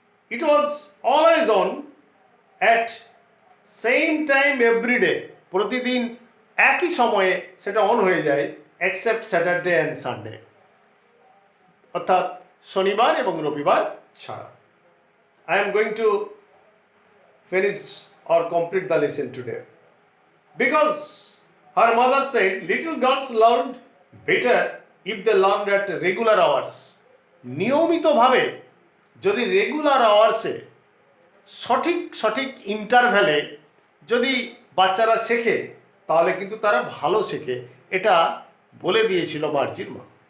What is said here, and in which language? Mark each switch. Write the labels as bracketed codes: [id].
[en] It was always on at same time every day. [bn] প্রতিদিন একই সময়ে সেটা অন হয়ে যায়, [en] except Saturday and Sunday, [bn] অর্থাৎ শনিবার এবং রবিবার ছাড়া। [en] I am going to finish or complete the lesson today. Because her mother said little girls learned better if they learned at regular hours. [bn] নিয়মিতভাবে যদি রেগুলার আওয়ার্সে, সঠিক সঠিক ইন্টারভ্যালে যদি বাচ্চারা শেখে, তাহলে কিন্তু তারা ভালো শেখে, এটা বলে দিয়েছিল মার্জির মা।